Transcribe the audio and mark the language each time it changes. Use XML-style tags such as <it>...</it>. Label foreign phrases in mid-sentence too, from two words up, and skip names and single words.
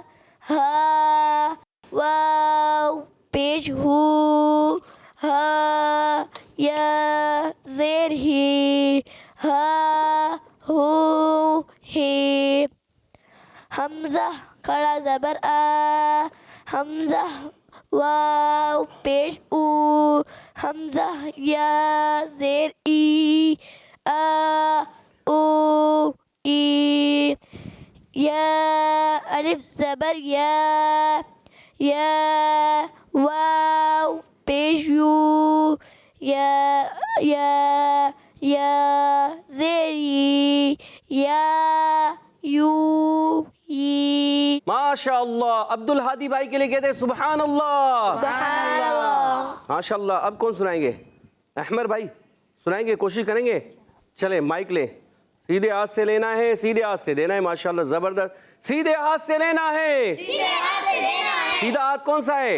<ur>ہا واو پیش ہو. ہا یا زیر ہی. ہا ہو ہی. حمزہ کھڑا زبر آ. حمزہ واو پیش او. حمزہ یا زیر ای. آ او ای. یا الف زبر یا. یا واو پیش یو. یا زیر ی. یا یو ی.</ur> <ar>ماشاء اللہ.</ar> <ur>عبدالہادی بھائی کے لیے کہہ دیں</ur> <ar>سبحان اللہ. سبحان اللہ. ماشاء اللہ.</ar> <ur>اب کون سنائیں گے؟ احمد بھائی سنائیں گے؟ کوشش کریں گے؟ چلیں مائک لیں. سیدھے ہاتھ سے لینا ہے, سیدھے ہاتھ سے دینا ہے. ماشاءاللہ زبردست. سیدھے ہاتھ سے لینا ہے. سیدھا ہاتھ کون سا ہے؟</ur>